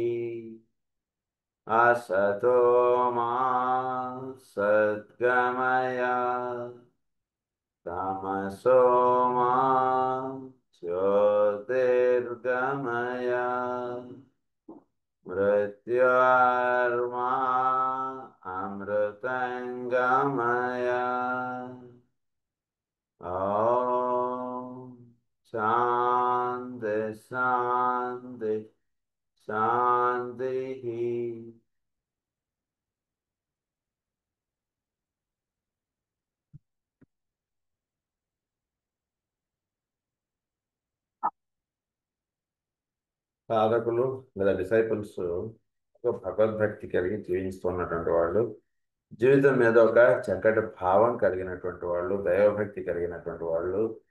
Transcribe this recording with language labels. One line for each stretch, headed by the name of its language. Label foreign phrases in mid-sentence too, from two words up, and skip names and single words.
Sanskrit: असतो मा सद्गमय तमसो मा ज्योतिर्गमय मृत्योर्मा अमृतङ्गमय। ॐ शान्ति शान्ति शान्तिः।
Telugu: సాధకులు లేదా డిసైపుల్స్ భగవద్భక్తి కలిగి జీవిస్తున్నటువంటి వాళ్ళు, జీవితం మీద ఒక చక్కటి భావం కలిగినటువంటి వాళ్ళు, దైవభక్తి కలిగినటువంటి వాళ్ళు